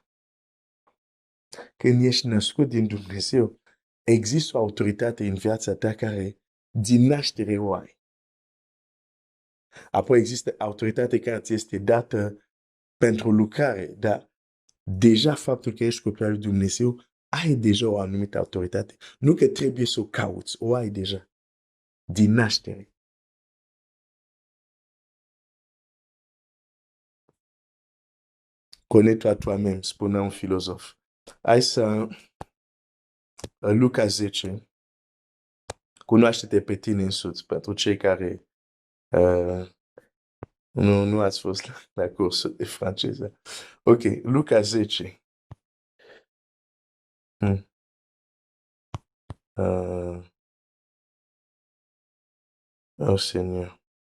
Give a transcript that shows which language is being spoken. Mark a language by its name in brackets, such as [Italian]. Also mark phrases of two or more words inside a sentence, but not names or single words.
[Romanian] Când ești născut din Dumnezeu, există o autoritate în viața ta care din naștere o ai. Apoi există autoritate care ți este dată pentru lucrare, dar deja faptul că ești copil al lui Dumnezeu, ai deja o anumită autoritate. Nu că trebuie să o cauți, o ai deja. Din naștere. [French] Connais-toi toi-même, [Romanian] spunea un filozof. Hai să Luca 10. Cunoaște-te pe tine însuți, pentru cei care nu ați fost la cursul de franceză. Ok, Luca 10. [French] Oh, Seigneur.